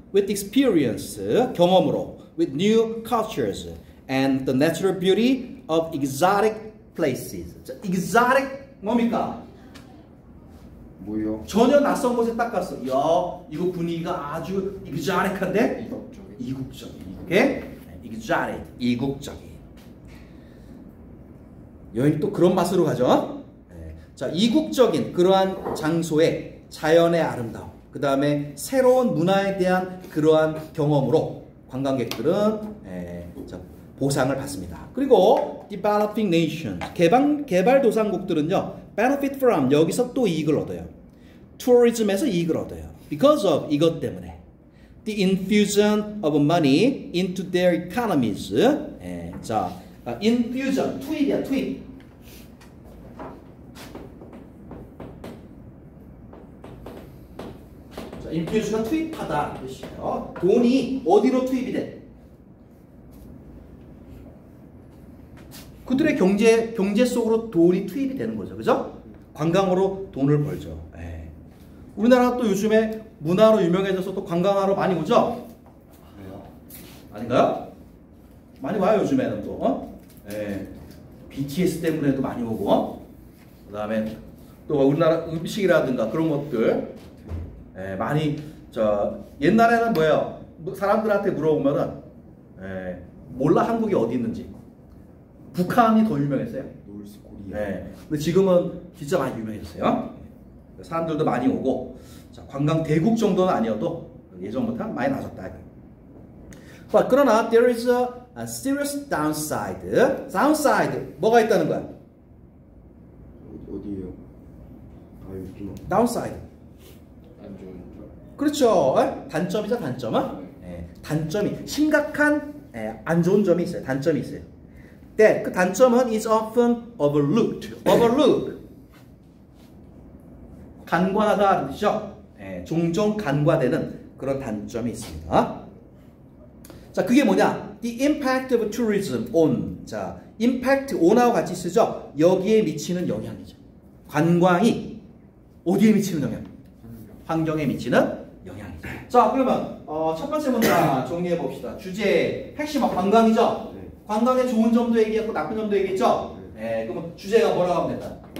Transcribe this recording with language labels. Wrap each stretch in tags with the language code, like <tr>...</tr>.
<en>with experience,</en> <ko>경험으로.</ko> <en>with new cultures and the natural beauty of exotic places.</en> <ko>자, exotic 뭡니까? 뭐요? 전혀 낯선 곳에 딱 갔어. 야, 이거 분위기가 아주 exotic한데? 이국적인. 오케이? exotic, 이국적인. 여행 또 그런 맛으로 가죠. 자, 이국적인 그러한 장소의 자연의 아름다움, 그 다음에 새로운 문화에 대한 그러한 경험으로 관광객들은 보상을 받습니다. 그리고</ko> <en>developing nations,</en> <ko>개발도상국들은요,</ko> <en>benefit from,</en> <ko>여기서 또 이익을 얻어요. tourism에서 이익을 얻어요.</ko> <en>because of,</en> <ko>이것 때문에.</ko> <en>the infusion of money into their economies.</en> <ko>자, infusion, 투입이야, 투입. 자, infusion은 투입하다 뜻이에요. 돈이 어디로 투입이 돼? 그들의 경제 속으로 돈이 투입이 되는 거죠, 그죠? 관광으로 돈을 벌죠. 우리나라 또 요즘에 문화로 유명해져서 또 관광하러 많이 오죠? 아닌가요? 많이 와요, 요즘에는 또. BTS 때문에도 많이 오고, 그 다음에 또 우리나라 음식이라든가 그런 것들 많이. 옛날에는 뭐예요? 사람들한테 물어보면은 몰라, 한국이 어디 있는지. 북한이 더 유명했어요.</ko> <en>노스 코리아.</en> <ko>근데 지금은 진짜 많이 유명해졌어요. 사람들도 많이 오고, 자, 관광 대국 정도는 아니어도 예전부터 많이 나섰다. 그러나</ko> <en>there is a serious downside.</en> <ko>downside 뭐가 있다는 거야? 어디에요? 여기구나.</ko> <en>downside.</en> <ko>안 좋은. 그렇죠. 단점이죠, 단점은. 단점이 심각한 안 좋은 점이 있어요. 단점이 있어요. 그 단점은</ko> <en>is often overlooked. overlook.</en> <ko>간과하다 뜻이죠. 종종 간과되는 그런 단점이 있습니다. 자, 그게 뭐냐?</ko> <en>The impact of tourism on.</en> <ko>자, impact on하고 같이 쓰죠. 여기에 미치는 영향이죠. 관광이 어디에 미치는 영향? 환경에 미치는 영향이죠. 자, 그러면 첫 번째 문장 정리해 봅시다. 주제 핵심 관광이죠. 관광의 좋은 점도 얘기했고 나쁜 점도 얘기했죠. 그러면 주제가 뭐라고 하면 된다?</ko>